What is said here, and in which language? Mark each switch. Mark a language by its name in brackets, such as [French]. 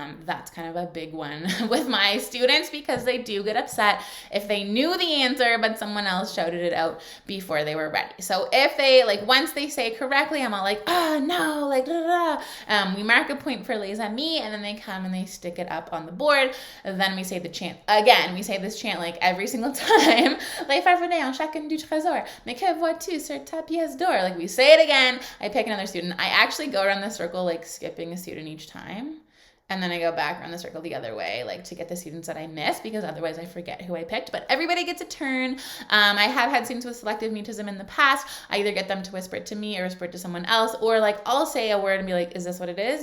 [English] That's kind of a big one with my students, because they do get upset if they knew the answer, but someone else shouted it out before they were ready. So if they, once they say it correctly, I'm all like, oh, no, we mark a point for les amis, and then they come and they stick it up on the board. And then we say the chant again. We say this chant every single time. [French] Les farfadets en chacun du trésor. Mais que vois-tu sur ta pièce d'or? [English] We say it again again, I pick another student. I actually go around the circle, like skipping a student each time. And then I go back around the circle the other way, like to get the students that I missed, because otherwise I forget who I picked. But everybody gets a turn. I have had students with selective mutism in the past. I either get them to whisper it to me or whisper it to someone else, or like I'll say a word and be like, is this what it is?